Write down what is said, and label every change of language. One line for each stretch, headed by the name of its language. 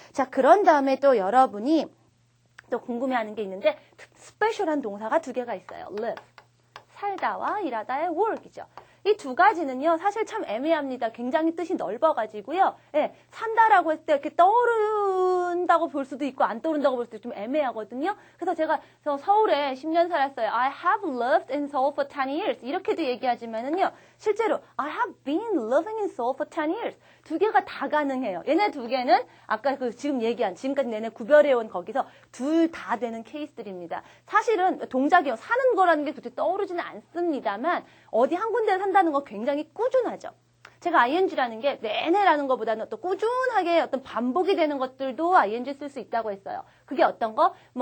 Korean: 자, 그런 다음에 또 여러분이 또 궁금해하는 게 있는데 스페셜한 동사가 두 개가 있어요.
English: live.
Korean: 살다와 일하다의 work이죠. 이 두 가지는요, 사실 참 애매합니다. 굉장히 뜻이 넓어가지고요. 예, 산다라고 했을 때 이렇게 떠오른다고 볼 수도 있고, 안 떠오른다고 볼 수도 좀 애매하거든요. 그래서 제가 서울에 10년 살았어요.
English: I have lived in Seoul for 10 years.
Korean: 이렇게도 얘기하지만은요, 실제로
English: I have been living in Seoul for 10 years.
Korean: 두 개가 다 가능해요. 얘네 두 개는 아까 지금 얘기한, 지금까지 내내 구별해온 거기서 둘 다 되는 케이스들입니다. 사실은 동작이요, 사는 거라는 게 도대체 떠오르지는 않습니다만, 어디 한 군데를 산다는 거 굉장히 꾸준하죠. 제가 ing라는 게 내내라는 것보다는 어떤 꾸준하게 어떤 반복이 되는 것들도 ing 쓸 수 있다고 했어요. 그게 어떤 거?